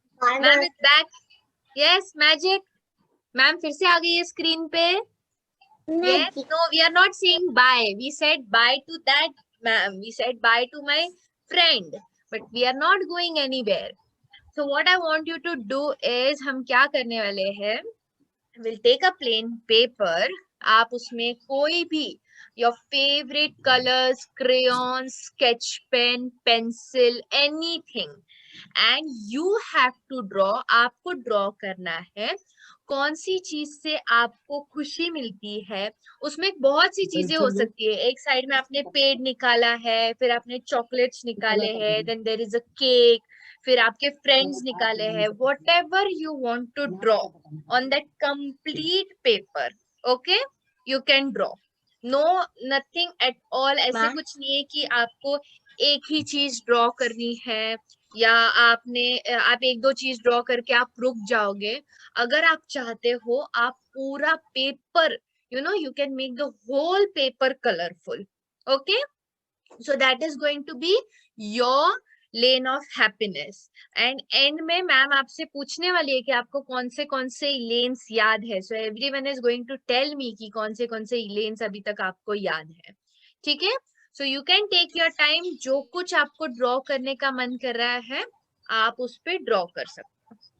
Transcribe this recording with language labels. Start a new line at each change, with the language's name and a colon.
Hindi: Ma'am is back. Yes, Magic. Ma'am फिर से आ गई है स्क्रीन पे।
English: Yes, no, we are not saying bye. We said bye to that ma'am. We said bye to my friend, but we are not going anywhere. So what I want you to do is हम क्या करने वाले हैं? We'll take a plain paper. आप उसमें कोई भी your favorite colors, crayons, sketch pen, pencil, anything, and you have to draw.
Hindi: आपको draw करना है कौन सी चीज से आपको खुशी मिलती है. उसमें बहुत सी चीजें हो सकती है. एक साइड में आपने पेड़ निकाला है, फिर आपने चॉकलेट्स निकाले हैं, then there is a cake, फिर आपके फ्रेंड्स निकाले हैं.
English: Whatever you want to draw on that complete paper, okay, you can draw.
Hindi: No, nothing at all. ऐसे कुछ नहीं है कि आपको एक ही चीज ड्रॉ करनी है या आप एक दो चीज ड्रॉ करके आप रुक जाओगे.
English: अगर आप चाहते हो आप पूरा paper, you can make the whole paper colorful. Okay, so that is going to be your lane of happiness.
Hindi: And end में मैम आपसे पूछने वाली है कि आपको कौन से lanes याद है. So everyone is going to tell me कि कौन से lanes अभी तक आपको याद है. ठीक है?
English: So you can take your time.
Hindi: जो कुछ आपको draw करने का मन कर रहा है आप उस पे draw कर सकते हो.